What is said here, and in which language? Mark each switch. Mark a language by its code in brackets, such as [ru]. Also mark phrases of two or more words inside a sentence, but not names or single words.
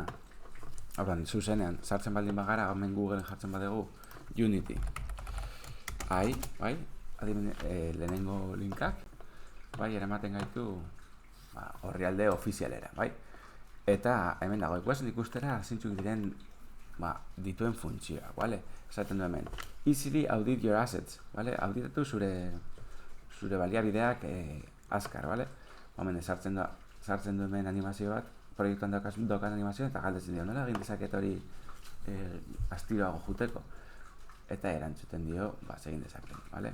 [eu] Horren, zuzenean, sartzen baldin bagara, hemen Google jartzen badegu Unity AI, bai? Lehenengo linkak, bai, eramaten gaitu orrialde ofizialera, bai? Eta hemen dago, ikusten ikustera zintzuk diren dituen funtzioa, bale? Esaten du hemen, [en] easily audit your assets, [eu] bale? Auditatu zure baliabideak azkar, bale? Hemen sartzen du hemen animazio bat, proiektuan daukan animazioa, eta galdetzen dio, nola egin dezaket hori astiroago juteko? Eta erantzuten dio, egin dezaken, bale?